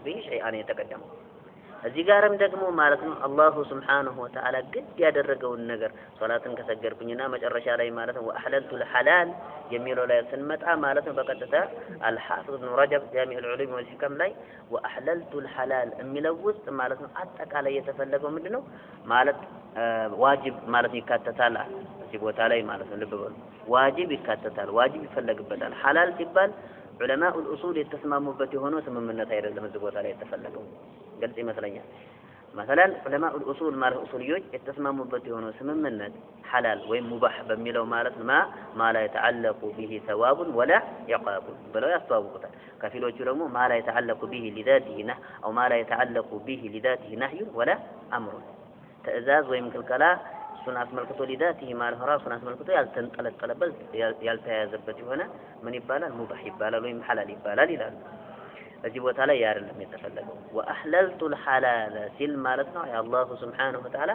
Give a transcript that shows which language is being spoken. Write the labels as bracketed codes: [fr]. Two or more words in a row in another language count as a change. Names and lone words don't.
[am] ቢሂ ሸይአን የተቀደመው እዚህ ጋርም ደግሞ ማለት ነው [ar] الله سبحانه وتعالى [am] ግድ ያደረገውን ነገር ሶላትን ከሰገድኩኝና መጨረሻ ላይ ማለት ነው [ar] وأحللت الحلال [am] የሚለው ላይ ስንመጣ ማለት ነው በቀጥታ አልሐፊዝ ኢብኑ ረጀብ ጃሚዑል ዑሉም ወልሂከም ላይ [ar] وأحللت الحلال [am] የሚለው ውስጥ ማለት ነው አጠቃላይ የተፈለገው ምንድነው ማለት ዋጅብ ማለት ይካተታል እዚህ ቦታ ላይ ማለት ነው ልብ በሉ ዋጅብ ይካተታል ዋጅብ ይፈለግበታል ሐላል ሲባል [ar] علماء الأصول [am] የተስማሙበት የሆነው ስምምነት አይደለም እዚህ ቦታ ላይ የተፈለገው ግልጽ ይመስለኛል [ar] مثلا علماء الأصول [am] ማለት ኡሱልዮች የተስማሙበት የሆነው ስምምነት ሐላል ወይም ሙባህ በሚለው ማለት [ar] ما لا يتعلق به ثواب ولا عقاب [am] ብለው ያስተዋውቁታል ከፊሎቹ ደግሞ [ar] ما لا يتعلق به لذاته نهي أو ما لا يتعلق به لذاته نهي ولا أمر [am] ትዕዛዝ ወይም ክልከላ እሱን አስመልክቶ لذاته ማለት ራሱን አስመልክቶ ያልተንጠለጠለበት ያልተያያዘበት የሆነ ምን ይባላል ሙባህ ይባላል ወይም ሐላል ይባላል ይላሉ እዚህ ቦታ ላይ ያረለም የተፈለገው [ar] وأحللت الحلال [am] ሲል ማለት ነው [ar] الله سبحانه وتعالى